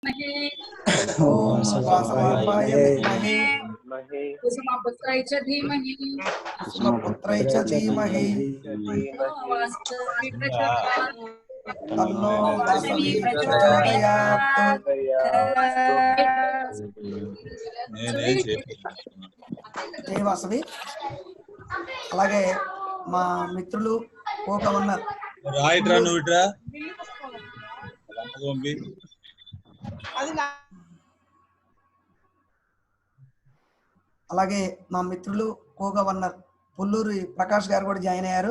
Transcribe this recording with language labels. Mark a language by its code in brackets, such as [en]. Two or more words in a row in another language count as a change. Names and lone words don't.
[sa] ओम वासवाय विद्महे कुसुमपुत्राय च धीमहि कुसुमपुत्राय च धीमहि वासवी प्रचोदयात् तन्नो वासवी प्रचोदयात्। [te] జై వాసవి. అలాగే మా మిత్రులు [en] co governor [te] అలాగే మా మిత్రులు [en] co governor [te] పుల్లూరి ప్రకాష్ గారు కూడా జాయిన్ అయ్యారు.